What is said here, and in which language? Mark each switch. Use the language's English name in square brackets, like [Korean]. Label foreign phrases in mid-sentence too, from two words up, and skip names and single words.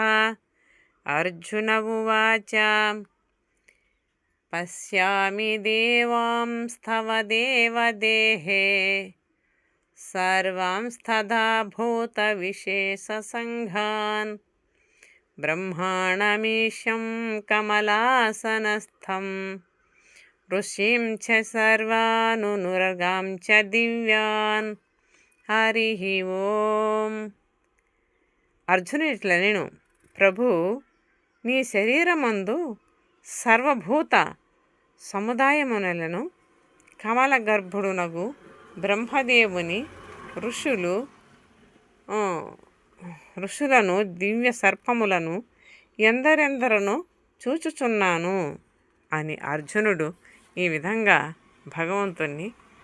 [Sanskrit] अर्जुन उवाच पश्यामि देवांस्तव देवदेहे सर्वांस्तथा भूतविशेषसङ्घान् ब्रह्माणमीशं कमलासनस्थं ऋषिं च सर्वानुनुर्गां च दिव्यान्। हरिः ఓం. [Telugu] అర్జునుడు ఇట్లా నేను ప్రభు నీ శరీరమందు సర్వభూత సముదాయములను కమల గర్భుడునగు బ్రహ్మదేవుని ఋషులను దివ్య సర్పములను ఎందరెందరను చూచుచున్నాను అని అర్జునుడు ఈ విధంగా భగవంతుణ్ణి అడుగుతున్నాడు.